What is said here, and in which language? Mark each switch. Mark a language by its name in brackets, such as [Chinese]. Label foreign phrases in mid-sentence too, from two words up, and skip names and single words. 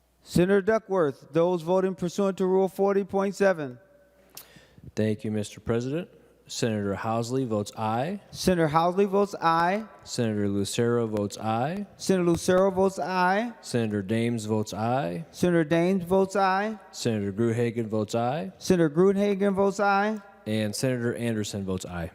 [English] Senator Duckworth. Those voting pursuant to Rule 40.7. Thank you, Mr. President. Senator Housley votes aye. Senator Housley votes aye. Senator Lucero votes aye. Senator Lucero votes aye. Senator Dames votes aye. Senator Daines votes aye. Senator Gruhagen votes aye. Senator Gruenhagen votes aye. And Senator Anderson votes aye.